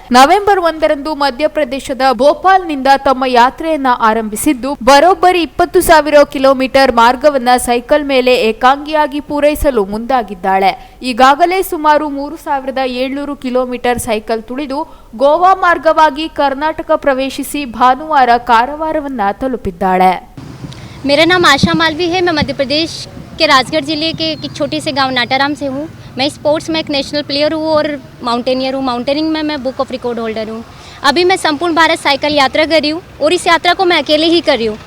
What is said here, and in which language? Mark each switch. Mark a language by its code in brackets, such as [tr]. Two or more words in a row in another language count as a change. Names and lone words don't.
[kn] ನವೆಂಬರ್ 1ರಂದು ಮಧ್ಯಪ್ರದೇಶದ ಭೋಪಾಲ್ನಿಂದ ತಮ್ಮ ಯಾತ್ರೆಯನ್ನ ಆರಂಭಿಸಿದ್ದು ಬರೋಬ್ಬರಿ 20,000 ಕಿಲೋಮೀಟರ್ ಮಾರ್ಗವನ್ನ ಸೈಕಲ್ ಮೇಲೆ ಏಕಾಂಗಿಯಾಗಿ ಪೂರೈಸಲು ಮುಂದಾಗಿದ್ದಾಳೆ. ಈಗಾಗಲೇ ಸುಮಾರು 3,700 ಕಿಲೋಮೀಟರ್ ಸೈಕಲ್ ತುಳಿದು ಗೋವಾ ಮಾರ್ಗವಾಗಿ ಕರ್ನಾಟಕ ಪ್ರವೇಶಿಸಿ ಭಾನುವಾರ ಕಾರವಾರವನ್ನ ತಲುಪಿದ್ದಾಳೆ. [hi] मेरा नाम आशा मालवी है। मैं मध्य प्रदेश के राजगढ़ जिले के एक छोटे से गांव नाटाराम से हूँ। मैं स्पोर्ट्स में एक नेशनल प्लेयर हूँ और माउंटेनियर हूँ। माउंटेनिंग में मैं बुक ऑफ रिकॉर्ड होल्डर हूँ। अभी मैं संपूर्ण भारत साइकिल यात्रा कर रही हूँ और इस यात्रा को मैं अकेले ही कर रही हूँ।